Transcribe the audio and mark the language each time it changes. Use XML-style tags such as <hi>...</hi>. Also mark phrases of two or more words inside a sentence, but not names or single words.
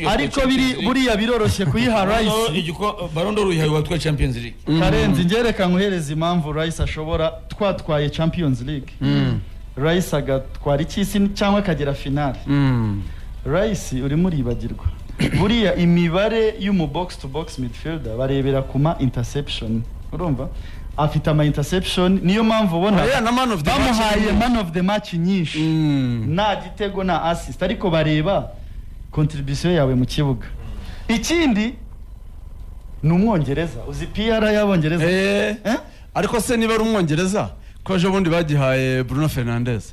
<rw>ariko buriya biroroshye kuyiha Rice Ballon d'Or uyihaye watwaye Champions League Karenzi ngereka nkuhereza impamvu Rice ashobora twatwaye Champions League Rice agatwara ikisi cyangwa akagera finale Rice urimo uribagirwa buriya imibare y'umu</rw> <en>box to box midfielder</en> <rw>barebera kuma interception urumva afite ama interception niyo mpamvu ubona bamuhaye</rw> <en>man of the match</en> <rw>nyinshi nta gitego na assist ariko bareba contribution yawe mu kibuga. Ikindi ni Umwongereza uzi PR y'Abongereza ariko se niba ari Umwongereza ko ejo bundi bagihaye Bruno Fernandes</rw>